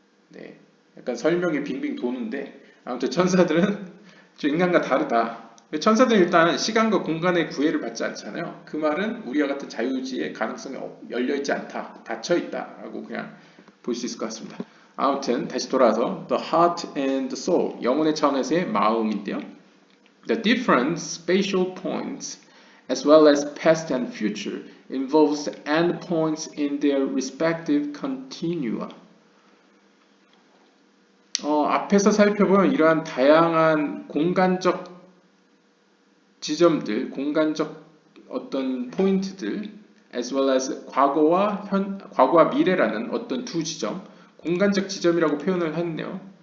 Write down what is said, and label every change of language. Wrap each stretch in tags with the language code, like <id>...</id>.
<ko>네, 약간 설명이 빙빙 도는데 아무튼 천사들은 좀 인간과 다르다. 천사들은 일단 시간과 공간의 구애를 받지 않잖아요. 그 말은 우리와 같은 자유의지의 가능성이 열려있지 않다, 닫혀있다라고 그냥 볼 수 있을 것 같습니다. 아무튼 다시 돌아와서</ko> <en>the heart and the soul,</en> <ko>영혼의 차원에서의 마음인데요.</ko> <en>The different spatial points as well as past and future involves endpoints in their respective continua.</en> <ko>앞에서 살펴본 이러한 다양한 공간적 지점들, 공간적 어떤 포인트들,</ko> <en>as well as</en> <ko>과거와 미래라는 어떤 두 지점, 공간적 지점이라고 표현을 했네요.</ko>